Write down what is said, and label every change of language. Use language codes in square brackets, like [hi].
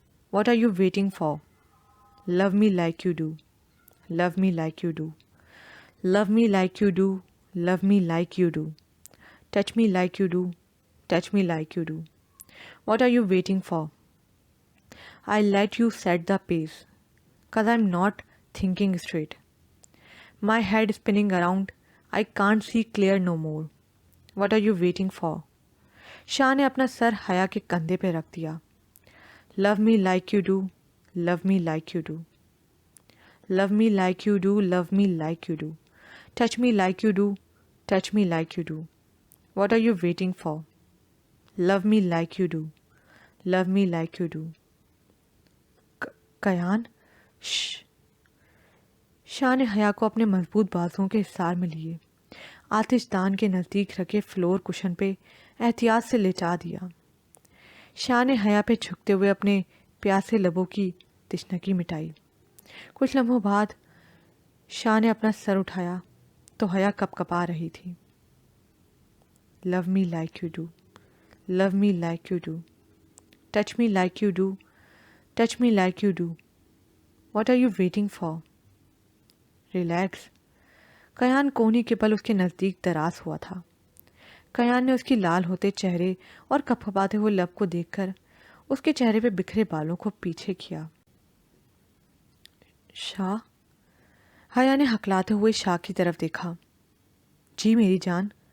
[en] What are you waiting for? Love me like you do, love me like you do, love me like you do, love me like you do, touch me like you do, touch me like you do. What are you waiting for? I'll let you set the pace, 'cause I'm not thinking straight. My head is spinning around, I can't see clear no more. What are you waiting for? [ur] شاہ نے اپنا سر حیا کے کندھے پہ رکھ دیا. [en] Love me like you do, love me like you do, love me like you do, love me like you do, touch me like you do, touch me like you do. What are you waiting for? Love me like you do, love me like you do. [ur] Kiyan, شش. شاہ نے حیا کو اپنے مضبوط بازوؤں کے حصار میں لیے آتش دان کے نزدیک رکھے فلور کشن پہ احتیاط سے لٹا دیا. شاہ نے حیا پہ جھکتے ہوئے اپنے پیاسے لبوں کی تشنگی مٹائی. کچھ لمحوں بعد شاہ نے اپنا سر اٹھایا تو حیا کپ کپا رہی تھی. [en] Love me like you do, love me like you do, touch me like you do, touch me like you do. What are you waiting for? Relax. [ur] Kiyan کوہنی کے پل اس کے نزدیک دراز ہوا تھا. کیان نے اس کی لال ہوتے چہرے اور کپکپاتے ہوئے لب کو دیکھ کر اس کے چہرے پہ بکھرے بالوں کو پیچھے کیا. شاہ. حیا نے ہکلاتے ہوئے شاہ کی طرف دیکھا. جی میری جان.